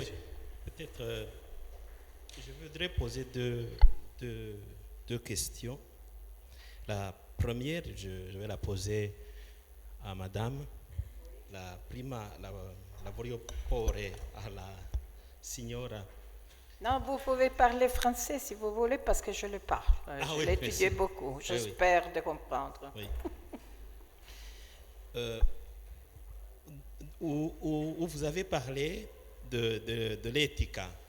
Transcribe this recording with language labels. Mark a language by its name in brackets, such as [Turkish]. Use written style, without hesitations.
[French] Oui, peut-être, je voudrais poser deux questions. La première, je vais la poser à Madame. [Italian] La prima la voglio porre alla signora. [French] Non, vous pouvez parler français si vous voulez, parce que je le parle. Je oui, l'ai étudié merci. beaucoup. Oui, J'espère de comprendre. Oui. où vous avez parlé de l'éthique.